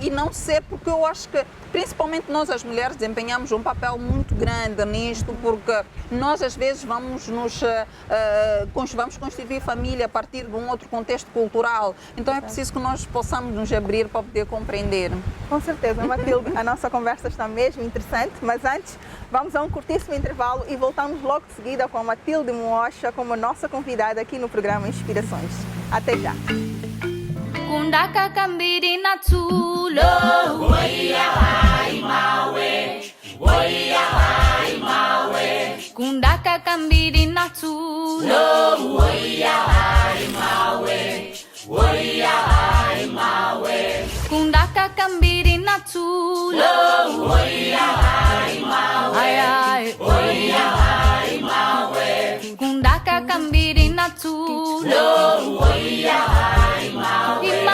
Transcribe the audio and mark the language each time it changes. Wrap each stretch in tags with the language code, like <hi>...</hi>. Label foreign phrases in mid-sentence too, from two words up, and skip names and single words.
<pt>E não ser, porque eu acho que principalmente nós as mulheres desempenhamos um papel muito grande nisto, porque nós às vezes vamos constituir família a partir de um outro contexto cultural. Então é preciso que nós possamos nos abrir para poder compreender. Com certeza, Matilde, a nossa conversa está mesmo interessante, mas antes vamos a um curtíssimo intervalo e voltamos logo de seguida com a Matilde Moosha como nossa convidada aqui no programa Inspirações. Até já!</pt> <ny>Kundaka kambiri na tulo Woia hai mawe Woia hai mawe Kundaka kambiri na tulo Woia hai mawe Woia hai mawe Kundaka kambiri na tulo Woia hai mawe Ai ai Woia hai mawe Kundaka kambiri na tulo Woia hai mawe</ny>